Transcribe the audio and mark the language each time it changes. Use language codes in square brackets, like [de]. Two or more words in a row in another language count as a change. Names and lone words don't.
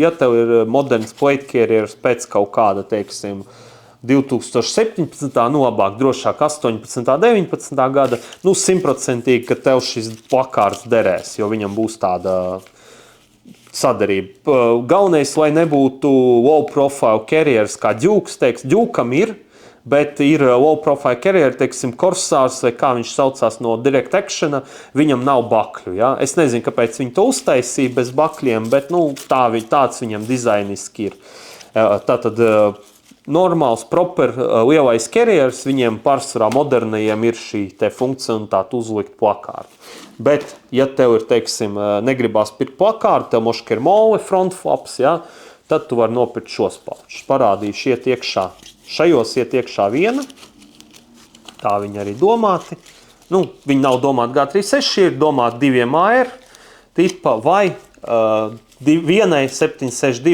[lv] Ja tev ir moderns [en] plate carriers [lv] pēc kaut kāda, teiksim, 2017. Labāk, drošāk 18. 19. gada, 100%, ka tev šis plakārds derēs, jo viņam būs tāda sadarība. Galvenais, lai nebūtu [en] low profile carriers, [lv] kā Dukes, Dukam ir, bet ir [en] low profile carrier, [lv] teiksim, Corsārs, vai kā viņš saucās no Direct Actiona, viņam nav bakļu. Es nezinu, kāpēc viņi to uztaisīja bez bakļiem, bet tāds viņam dizainiski ir. Tātad normāls, proper, lielais carriers, viņiem pārsvarā modernajiem ir šī te funkcionalitāte uzlikt plakārtu. Bet, ja tev ir, teiksim, negribās pirkt plakārtu, tev moška ir mole, [en] front flaps, [lv] tad tu vari nopirkt šos paučus. Parādīšu iet iekšā. Šajos iet iekšā viena, tā viņi arī domāti. Viņi nav domāti G36, ir domāti 2 AR tipa vai vienai 762 308.